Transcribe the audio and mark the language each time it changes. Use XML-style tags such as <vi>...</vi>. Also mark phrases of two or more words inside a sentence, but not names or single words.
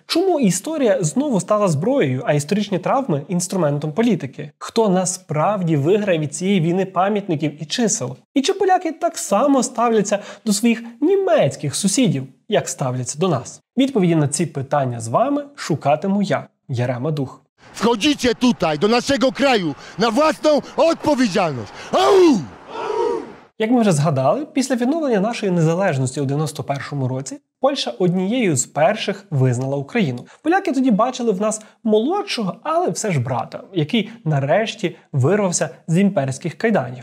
<uk>Чому історія знову стала зброєю, а історичні травми – інструментом політики? Хто насправді виграє від цієї війни пам'ятників і чисел? І чи поляки так само ставляться до своїх німецьких сусідів, як ставляться до нас? Відповіді на ці питання з вами шукатиму я, Ярема Дух.</uk> <pl>Wchodzicie tutaj, do naszego kraju, na własną odpowiedzialność. Au!</pl> <uk>Як ми вже згадали, після відновлення нашої незалежності у 91-му році Польща однією з перших визнала Україну. Поляки тоді бачили в нас молодшого, але все ж брата, який нарешті вирвався з імперських кайданів.</uk>